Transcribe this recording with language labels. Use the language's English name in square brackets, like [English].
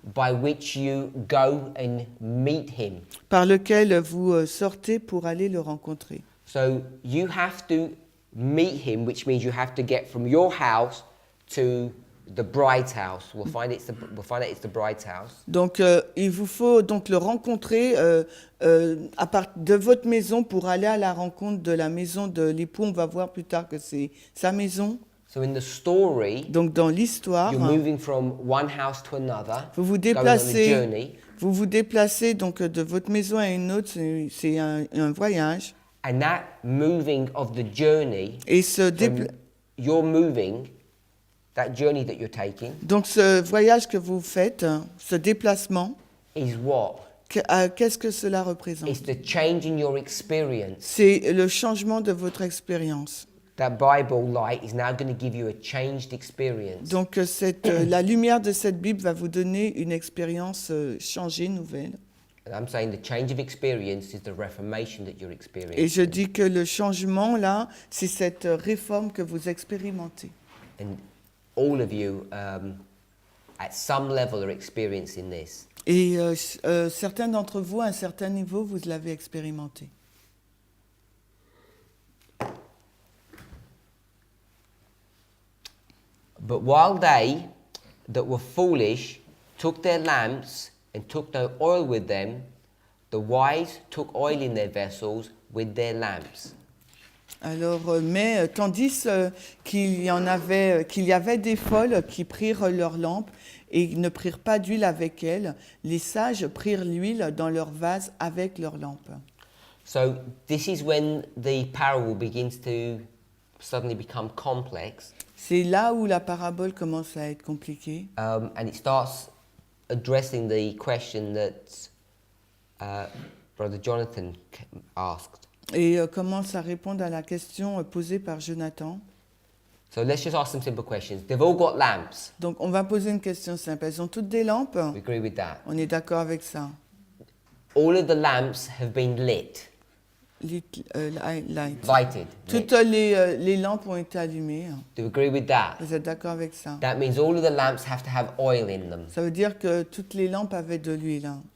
[English] by which you go and meet him. [French] par lequel vous sortez pour aller le rencontrer. [English] So you have to meet him, which means you have to get from your house to the bride's house. We'll find out it's the bride's house. [French] Donc, il vous faut donc le rencontrer à partir de votre maison pour aller à la rencontre de la maison de l'époux. On va voir plus tard que c'est sa maison. [English] So in the story, [French] Donc, dans l'histoire, [English] you're moving from one house to another, [French] vous vous [English] going on a [French] déplacez, [English] journey, [French] donc de votre maison à une autre. C'est un voyage. [English] and that moving of the journey, [French] Et [English] you're moving, that journey that you're taking, [French] donc ce voyage que vous faites, ce déplacement, [English] is what? [French] qu'est-ce que cela représente? [English] It's the change in your experience. [French] C'est le changement de votre expérience. [English] That Bible light is now going to give you a changed experience. [French] Donc la lumière de cette Bible va vous donner une expérience changée, nouvelle. [English] And I'm saying the change of experience is the reformation that you're experiencing. [French] Et je dis que le changement, là, c'est cette réforme que vous expérimentez. [English] And all of you, at some level, are experiencing this. [French] Et certains d'entre vous, à un certain niveau, vous l'avez expérimenté. [English] But while they that were foolish took their lamps and took no oil with them, the wise took oil in their vessels with their lamps. [French] Alors, mais tandis qu'il y avait des folles qui prirent leurs lampes et ne prirent pas d'huile avec elles, les sages prirent l'huile dans leurs vases avec leurs lampes. [English] So this is when the parable begins to suddenly become complex. [French] C'est là où la parabole commence à être compliquée. [English] And it starts addressing the question that Brother Jonathan asked. [French] Et commence à répondre à la question posée par Jonathan. [English] So let's just ask some simple questions. They've all got lamps. [French] Donc, on va poser une question simple. Elles ont toutes des lampes? [English] We agree with that. [French] On est d'accord avec ça. [English] All of the lamps have been lit. Lighted. [French] Toutes les lampes ont été allumées. [English] Do you agree with that? [French] Vous êtes d'accord avec ça? [English] That means all of the lamps have to have oil in them. [French] Ça veut dire que toutes les lampes avaient de l'huile.